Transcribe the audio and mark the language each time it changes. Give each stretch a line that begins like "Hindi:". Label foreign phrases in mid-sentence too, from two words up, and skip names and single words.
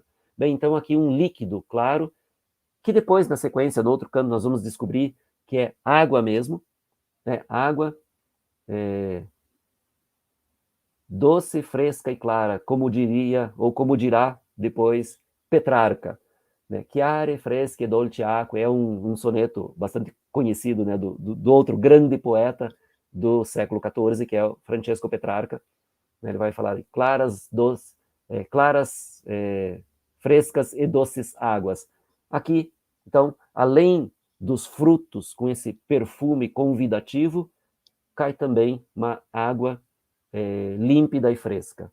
Portuguese: Bem, então aqui um líquido claro, que depois, na sequência, no outro canto, nós vamos descobrir que é água mesmo, né? Água doce, fresca e clara, como diria, ou como dirá depois Petrarca, né?
Italian: Chiare, fresche, dolce acque,
Portuguese: é um soneto bastante conhecido, né? do outro grande poeta do século XIV, que é o Francesco Petrarca. Ele vai falar claras, frescas e doces águas. Aqui, então, além dos frutos com esse perfume convidativo, cai também uma água límpida e fresca.